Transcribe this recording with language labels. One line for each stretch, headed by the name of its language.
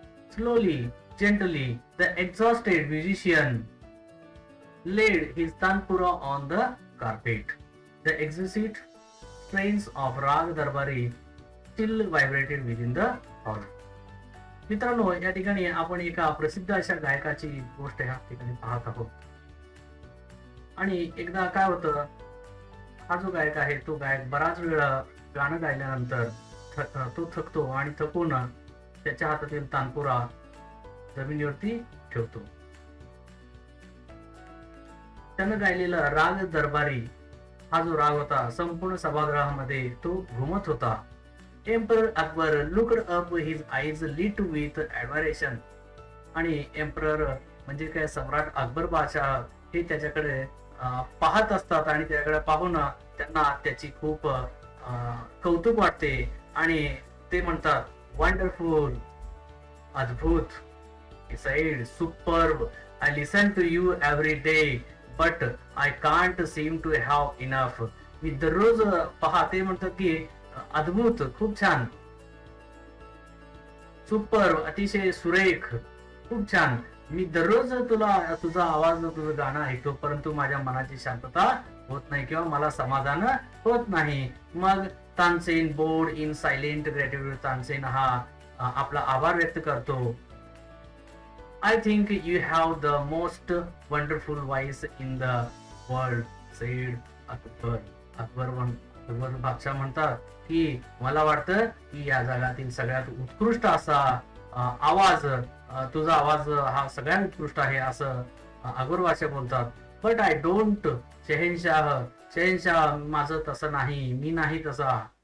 English: Slowly, gently, the exhausted musician laid his tanpura on the carpet. The exquisite strains of Rag Darbari still vibrated within the hall.
Marathi: मित्रांनो, या ठिकाणी आपण एका प्रसिद्ध अशा गायकाची गोष्ट या ठिकाणी पाहत आहोत. आणि एकदा काय होतं, हा जो गायक आहे तो गायक बराच वेळ गाणं गायल्यानंतर तो थकतो आणि थकून त्याच्या हातातील तानपुरा जमिनीवरती ठेवतो. त्यानं गायलेला राग दरबारी हा जो राग होता संपूर्ण सभागृहामध्ये तो घुमत होता.
English: Emperor Akbar looked up, his eyes lit with admiration.
Marathi: आणि एम्परर म्हणजे काय, सम्राट अकबर बादशाह हे त्याच्याकडे पाहत असतात आणि त्याच्याकडे पाहून त्यांना त्याची खूप कौतुक वाटते आणि ते म्हणतात वंडरफुल, अद्भुत.
English: He said, superb. I listen to you every day, but I can't seem to have enough.
Marathi: मी दररोज पाहते म्हणतात की अद्भुत, खूप छान, सुपर, अतिशय सुरेख, खूप छान. मी दररोज तुझा आवाज, तुझं गाणं ऐकतो, परंतु माझ्या मनाची शांतता होत नाही किंवा मला समाधान होत नाही. मग Tansen
English: bowed in silent gratitude,
Marathi: Tansen हा आपला आभार व्यक्त करतो.
English: I think you have the most wonderful voice in the world, said Akbar.
Marathi: Akbar बादशाह म्हणतात की मला वाटतं की या जगातील सगळ्यात उत्कृष्ट असा आवाज, तुझा आवाज हा सगळ्यात उत्कृष्ट आहे असं अकबर बादशाह बोलतात.
English: but I don't,
Marathi: शहेनशाह माझं तसं नाही, मी नाही तसा.